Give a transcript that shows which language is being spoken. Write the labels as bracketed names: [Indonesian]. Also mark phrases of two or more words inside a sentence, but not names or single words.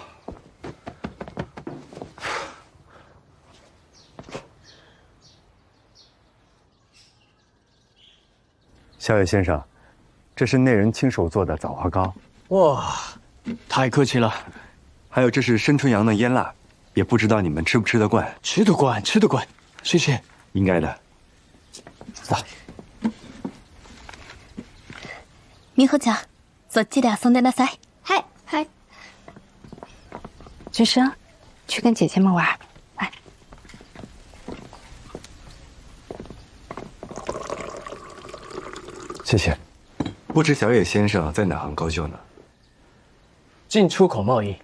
[Chinese] 小野先生，这是内人亲手做的枣花糕。哇，太客气了。还有这是生春羊的腌腊，也不知道你们吃不吃得惯。吃得惯，吃得惯，谢谢。应该的。走。 [Japanese] 美穂ちゃん、そっちで遊んでなさい。 [Chinese] 嗨嗨。君生，去跟姐姐们玩。来。谢谢。不知小野先生在哪行高就呢？进出口贸易。